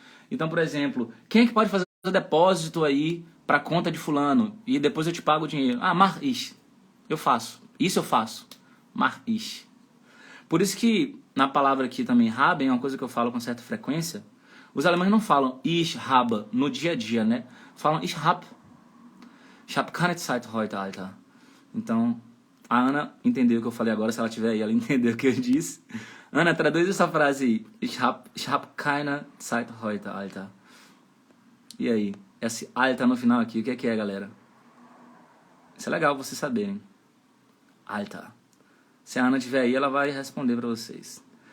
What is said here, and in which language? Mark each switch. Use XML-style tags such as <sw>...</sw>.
<pt>Então, por exemplo, quem é que pode fazer o depósito aí para a conta de fulano e depois eu te pago o dinheiro? Ah,</pt> <de>mach ich.</de> <pt>Eu faço. Isso eu faço.</pt> <de>Mach ich.</de> <pt>Por isso que na palavra aqui também haben, é uma coisa que eu falo com certa frequência, os alemães não falam</pt> <de>ich habe</de> <pt>no dia a dia, né?</pt> <de>Falam ich hab keine Zeit heute, Alter.</de> <pt>Então, a Ana entendeu o que eu falei agora, se ela tiver aí, ela entendeu o que eu disse. Ana, traduz essa frase aí.</pt> <de>Ich hab keine Zeit heute, Alter.</de> <pt>E aí? Esse Alter no final aqui, o que é, galera? Isso é legal vocês saberem. Alter. Se a Ana estiver aí, ela vai responder para vocês.</pt>